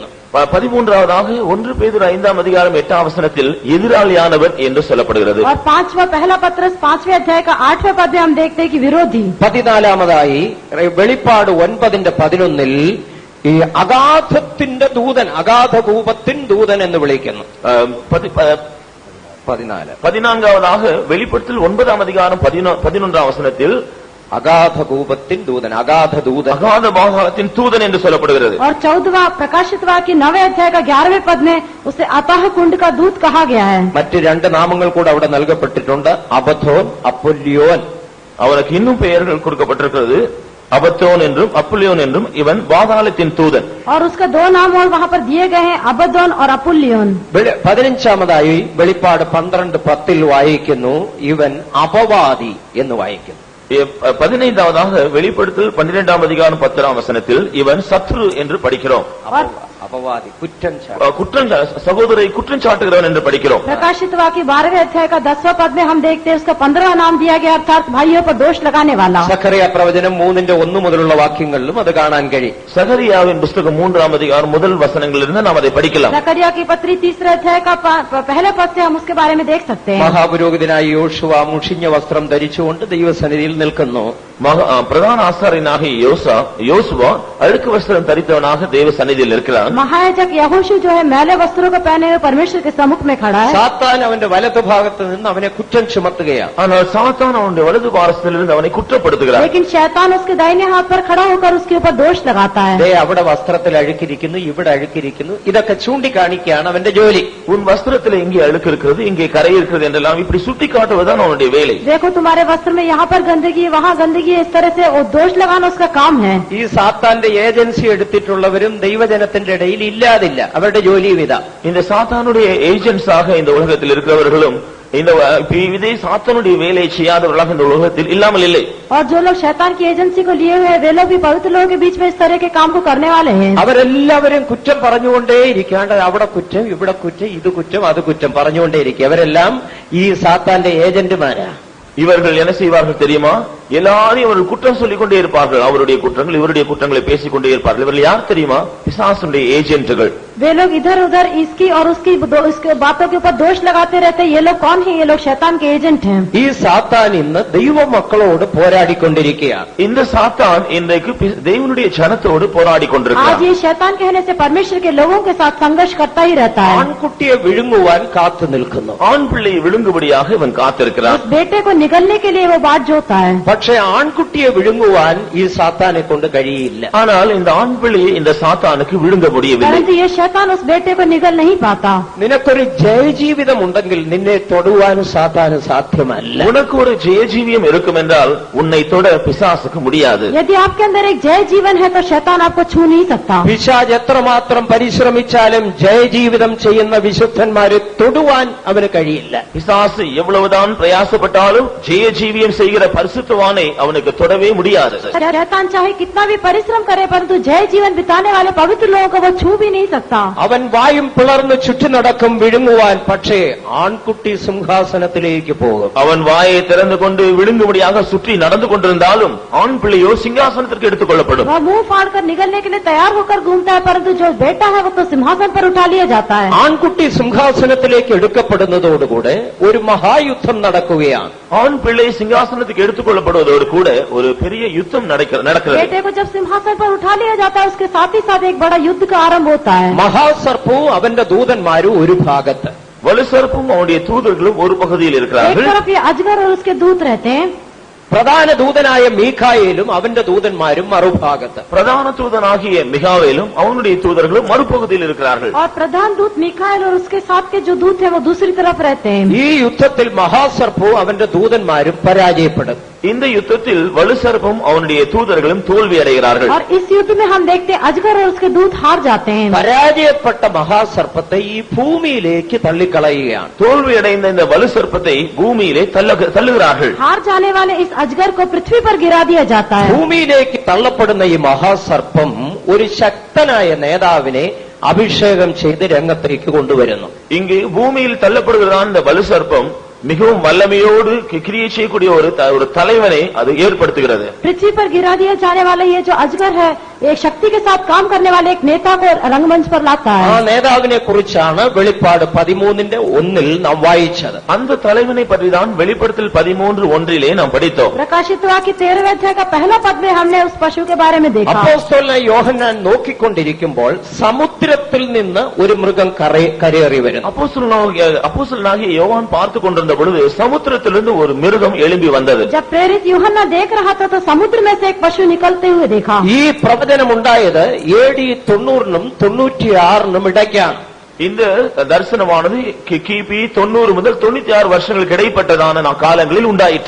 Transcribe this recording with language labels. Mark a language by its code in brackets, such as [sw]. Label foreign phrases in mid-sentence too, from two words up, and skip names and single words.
[ta] 13ாவதாக 1 பேதுரு 5:8 வசனத்தில் எதிராளியானவர் என்று சொல்லப்படுகிறது. [hi] और 5वां पहला पत्रस 5वें अध्याय का 8वें पद में हम देखते हैं कि विरोधी. [ml] 14ാമതായി വെളിപ്പാട് 9:11 ഈ അഗാധത്തിന്റെ ദൂതൻ, അഗാധകൂപത്തിൻ ദൂതൻ എന്ന് വിളിക്കുന്നു. [ta] 14ாவதாக வெளிப்படுத்தல் 9 11 வசனத்தில் [ml] അഗാധകൂപത്തിൻ ദൂതൻ, അഗാധ ദൂതൻ. [ta] அகாத பாதாளத்தின் தூதன் என்று சொல்லப்படுகிறது. [hi] और 14वां प्रकाशित वाक्य 9वें अध्याय का 11वें पद में उसे अथाह कुंड का दूत कहा गया है. [ml] മറ്റ് രണ്ട് നാമങ്ങൾ കൂടെ അവിടെ നൽകപ്പെട്ടിട്ടുണ്ട്, അബദ്ധോൻ, അപ്പൊല്യോൻ. [ta] அவனுக்கு இன்னும் பெயர்கள் கொடுக்கப்பட்டிருக்கிறது. அபத்தோன் என்றும் அப்புல்யோன் என்றும் இவன் பாதாளத்தின் தூதன். [hi] और उसका 2 नाम और वहाँ पर दिए गए हैं, अबद्दोन और अपुल्योन. [ml] 15ാമതായി വെളിപ്പാട് 12:10 വായിക്കുന്നു, ഇവൻ അപവാദി എന്ന് വായിക്കുന്നു. [ta] 15ாவதாக வெளிப்படுத்தல் 12ஆம் அதிகாரம் 10ஆம் வசனத்தில் இவன் சத்ரு என்று படிக்கிறோம். [ml] അപവാദി, [ta] சகோதரை குற்றம் சாட்டுகிறவன் என்று படிக்கிறோம். [hi] प्रकाशित वाक्य 12वें अध्याय का 10वां पद में हम देखते हैं उसका 15वां नाम दिया गया, अर्थात भाइयों पर दोष लगाने वाला. [ml] സഖറിയ പ്രവചനം 3:1 മുതലുള്ള വാക്യങ്ങളിലും അത് കാണാൻ കഴിയും. [ta] சகரியாவின் புஸ்தகம் 3ஆம் அதிகாரம் முதல் வசனங்களிலிருந்து நாம் அதை படிக்கலாம். [hi] जकरिया की पत्री 3रे अध्याय का पहले पद से हम उसके बारे में देख सकते हैं. [ml] മഹാപുരോഹിതനായ യോശുവ മുഷിഞ്ഞ വസ്ത്രം ധരിച്ചുകൊണ്ട് ദൈവസന്നിധിയിൽ നിൽക്കുന്നു. [ta] பிரதான ஆசாரியனாகிய யோசுவா அழுக்கு வஸ்திரம் தரித்தவனாக தேவ சந்நிதியில் இருக்கிறான். [hi] महायाजक यहोशू जो है मैले वस्त्रों को पहने हुए परमेश्वर के सम्मुख में खड़ा है. [ml] സാത്താൻ അവന്റെ വലതുഭാഗത്ത് നിന്ന് അവനെ കുറ്റം ചുമത്തുകയാണ്. [ta] ஆனால் சாத்தான் அவனுடைய வலது பாரசத்திலிருந்து அவனை குற்றப்படுத்துகிறான். [hi] लेकिन शैतान उसके दाहिने हाथ पर खड़ा होकर उसके ऊपर दोष लगाता है. [ml] അവിടെ വസ്ത്രത്തിൽ അഴുക്കിരിക്കുന്നു, ഇവിടെ അഴുക്കിരിക്കുന്നു, ഇതൊക്കെ ചൂണ്ടിക്കാണിക്കുകയാണ് അവന്റെ ജോലി. [ta] உன் வஸ்திரத்தில் இங்கே அழுக்கு இருக்கிறது, இங்கே கரை இருக்கிறது என்றெல்லாம் இப்படி சுட்டி காட்டுவதுதான் அவனுடைய வேலை. [hi] देखो तुम्हारे वस्त्र में यहाँ पर गंदगी है, वहाँ गंदगी है, इस तरह से वो दोष लगाना उसका काम है. [ml] ഈ സാത്താന്റെ ഏജൻസി എടുത്തിട്ടുള്ളവരും ദൈവജനത്തിന്റെ ഇടയിൽ ഇല്ലാതില്ല, അവരുടെ ജോലിയും ഇതാ. [ta] இந்த சாத்தானுடைய ஏஜென்ட்ஸாக இந்த உலகத்தில் இருக்கிறவர்களும் இந்த இதே சாத்தானுடைய வேலையை செய்யாதவர்களாக இந்த உலகத்தில் இல்லாமல் இல்லை. [hi] और जो लोग शैतान की एजेंसी को लिए हुए हैं वे लोग भी पवित्र लोगों के बीच में इस तरह के काम को करने वाले हैं. [ml] അവരെല്ലാവരും കുറ്റം പറഞ്ഞുകൊണ്ടേ ഇരിക്കാണ്ട് അവിടെ കുറ്റം, ഇവിടെ കുറ്റം, ഇത് കുറ്റം, അത് കുറ്റം പറഞ്ഞുകൊണ്ടേ ഇരിക്കുക. അവരെല്ലാം ഈ സാത്താന്റെ ഏജന്റുമാരാ. [ta] இவர்கள் என்ன செய்வார்கள் தெரியுமா? எல்லாரையும் அவர்கள் குற்றம் சொல்லிக் கொண்டே இருப்பார்கள். அவருடைய குற்றங்கள், இவருடைய குற்றங்களை பேசிக் கொண்டே இருப்பார்கள். இவர்கள் யார் தெரியுமா? பிசாசுடைய ஏஜென்ட்டுகள். [hi] वे लोग इधर उधर इसकी और उसकी बातों के ऊपर दोष लगाते रहते हैं. ये लोग कौन है? ये लोग शैतान के एजेंट हैं. [ml] ഈ സാത്താൻ ഇന്ന് ദൈവമക്കളോട് പോരാടിക്കൊണ്ടിരിക്കുകയാണ്. [ta] இந்த சாத்தான் இன்றைக்கு தேவனுடைய ஜனத்தோடு போராடி [hi] आज [ta] கொண்டிருக்கிறார். [hi] ये शैतान कहने से परमेश्वर के लोगों के साथ संघर्ष करता ही रहता है. [ml] ആൺകുട്ടിയെ വിഴുങ്ങുവാൻ കാത്തു നിൽക്കുന്നു. [ta] ஆண் பிள்ளையை விழுங்கும்படியாக இவன் காத்திருக்கிறான். [hi] उस बेटे को निगलने के लिए वो बात जोता है. [ml] പക്ഷെ ആൺകുട്ടിയെ വിഴുങ്ങുവാൻ ഈ സാത്താനെ കൊണ്ട് കഴിയില്ല. [ta] ஆனால் இந்த ஆண் பிள்ளையை இந்த சாத்தானுக்கு விழுங்க முடியவில்லை. [hi] परंतु ये शैतान उस बेटे को निगल नहीं पाता. [ml] നിനക്കൊരു ജയജീവിതം ഉണ്ടെങ്കിൽ നിന്നെ തൊടുവാൻ സാത്താന് സാധ്യമല്ല. [ta] உனக்கு ஒரு ஜெயஜீவியம் இருக்கும் என்றால் உன்னை தொட பிசாசுக்கு முடியாது. [hi] यदि आपके अंदर एक जय जीवन है तो शैतान आपको छू नहीं सकता. [ml] പിശാച് എത്രമാത്രം പരിശ്രമിച്ചാലും ജയജീവിതം ചെയ്യുന്ന വിശുദ്ധന്മാരെ തൊടുവാൻ അവന് കഴിയില്ല. [ta] பிசாசு எவ்வளவுதான் பிரயாசப்பட்டாலும் ஜெயஜீவியம் செய்கிற பரிசுத்தவானை அவனுக்கு தொடவே முடியாது. [hi] शैतान चाहे कितना भी परिश्रम करे परंतु जय जीवन बिताने वाले पवित्र लोगों को वो छू भी नहीं सकता. [ml] അവൻ വായും പിളർന്ന് ചുറ്റി നടക്കും വിഴുങ്ങുവാൻ, പക്ഷേ ആൺകുട്ടി സിംഹാസനത്തിലേക്ക് പോകും. [ta] அவன் வாயை திறந்து கொண்டு விழுங்கும்படியாக சுற்றி நடந்து கொண்டிருந்தாலும் ஆண் பிள்ளையோ சிங்காசனத்திற்கு எடுத்துக் கொள்ளப்படும். [hi] वह मुंह फाड़कर निगलने के लिए तैयार होकर घूमता है परंतु जो बेटा है वो तो सिंहासन पर उठा लिया जाता है. [ml] ആൺകുട്ടി സിംഹാസനത്തിലേക്ക് എടുക്കപ്പെടുന്നതോടുകൂടെ ഒരു മഹായുദ്ധം നടക്കുകയാണ്. [ta] ஆண் பிள்ளை சிங்காசனத்துக்கு எடுத்துக் கொள்ளப்படுவதோடு கூட ஒரு பெரிய யுத்தம் நடக்கிறது. [hi] बेटे को जब सिंहासन पर उठा लिया जाता है उसके साथ ही साथ एक बड़ा युद्ध का आरंभ होता है. [ml] മഹാസർപ്പവും അവന്റെ ദൂതന്മാരും ഒരു ഭാഗത്ത്, [ta] வலுசர்ப்பும் அவனுடைய தூதர்களும் ஒரு பகுதியில் [hi] एक [ta] இருக்கிறார்கள். [hi] तरफ ये अजगर और उसके दूत रहते हैं. [ml] പ്രധാന ദൂതനായ മീഖായേലും അവന്റെ ദൂതന്മാരും മറുഭാഗത്ത്. [ta] பிரதான தூதனாகிய மிகாவேலும் அவனுடைய தூதர்களும் மறுபகுதியில் இருக்கிறார்கள். [hi] और प्रधान दूत मिखाएल और उसके साथ के जो दूत हैं वो दूसरी तरफ रहते हैं. [ml] ഈ യുദ്ധത്തിൽ മഹാസർപ്പവും അവന്റെ ദൂതന്മാരും പരാജയപ്പെടും. [ta] இந்த யுத்தத்தில் வலுசர்ப்பும் அவனுடைய தூதர்களும் தோல்வி அடைகிறார்கள். [hi] और इस युद्ध में हम देखते हैं अजगर और उसके दूत हार जाते हैं. [ml] പരാജയപ്പെട്ട മഹാസർപ്പത്തെ ഈ ഭൂമിയിലേക്ക് തള്ളിക്കളയുകയാണ്. [ta] தோல்வி அடைந்த இந்த வலுசர்ப்பத்தை பூமியிலே தள்ளுகிறார்கள். [hi] हार जाने वाले इस अजगर को पृथ्वी पर गिरा दिया जाता है. [ml] ഭൂമിയിലേക്ക് തള്ളപ്പെടുന്ന ഈ മഹാസർപ്പം ഒരു ശക്തനായ നേതാവിനെ അഭിഷേകം ചെയ്ത് രംഗത്തേക്ക് കൊണ്ടുവരുന്നു. [ta] இங்கு பூமியில் தள்ளப்படுகிறான் இந்த வலுசர்ப்பம் மிகவும் வல்லமையோடு கிரியை செய்யக்கூடிய ஒரு தலைவனை அது ஏற்படுத்துகிறது. [hi] पृथ्वी पर गिरा दिया जाने वाला ये जो अजगर है एक शक्ति के साथ काम करने वाले एक नेता को रंगमंच पर लाता [ml] ആ [hi] है। [ml] നേതാവിനെ കുറിച്ചാണ് വെളിപ്പാട് 13:1 നാം വായിച്ചത്. [ta] அந்த தலைவனை பற்றிதான் வெளிப்படுத்தல் 13:1 நாம் படித்தோம். [hi] प्रकाशित वाक्य 13वें अध्याय का पहला पद में हमने उस पशु के बारे में देखा। [ml] അപ്പോസ്തലനായ യോഹന്നാൻ നോക്കിക്കൊണ്ടിരിക്കുമ്പോൾ സമുദ്രത്തിൽ നിന്ന് ഒരു മൃഗം കരയേറി വരുന്നു. [ta] அப்போஸ்தலனாகிய யோவான் பார்த்து கொண்டிருந்த பொழுது சமுத்திரத்திலிருந்து ஒரு மிருகம் எழும்பி வந்தது. [hi] जब प्रेरित यूहन्ना देख रहा था तो समुद्र में से एक पशु निकलते हुए देखा। [ml] ഈ പ്രവചനമുണ്ടായത് AD 90-നും 96-നും ഇടയ്ക്കാണ്. [ta] இந்த தரிசனமானது கிபி 90 முதல் 96 வருஷங்களுக்கு இடைப்பட்டதான காலங்களில் உண்டாயிற்று.